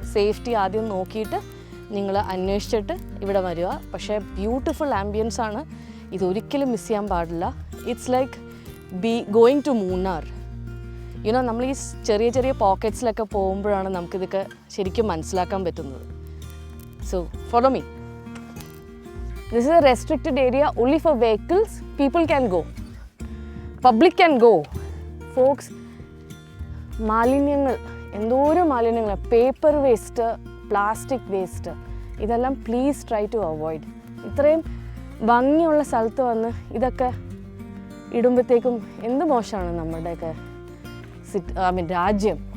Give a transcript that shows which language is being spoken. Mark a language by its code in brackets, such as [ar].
[ml] Safety ആദ്യം നോക്കിയിട്ട് നിങ്ങൾ അന്വേഷിച്ചിട്ട് ഇവിടെ വരിക. പക്ഷേ [en] beautiful ambience [ml] ആണ്, ഇതൊരിക്കലും മിസ് ചെയ്യാൻ പാടില്ല. [en] It's like going to Munnar. [ml] You know നമ്മൾ ഈ ചെറിയ ചെറിയ പോക്കറ്റ്സിലൊക്കെ പോകുമ്പോഴാണ് നമുക്കിതൊക്കെ ശരിക്കും മനസ്സിലാക്കാൻ പറ്റുന്നത്. [en] So follow me. This is a restricted area only for vehicles. People can go. Public can go. [ml] Folks, മാലിന്യങ്ങൾ, എന്തോരം മാലിന്യങ്ങൾ, പേപ്പർ വേസ്റ്റ്, പ്ലാസ്റ്റിക് വേസ്റ്റ്, ഇതെല്ലാം [en] Please try to avoid. [ml] ഇത്രയും ഭംഗിയുള്ള സ്ഥലത്ത് വന്ന് ഇതൊക്കെ ഇടുമ്പോഴത്തേക്കും എന്ത് മോശമാണ് നമ്മുടെയൊക്കെ രാജ്യം.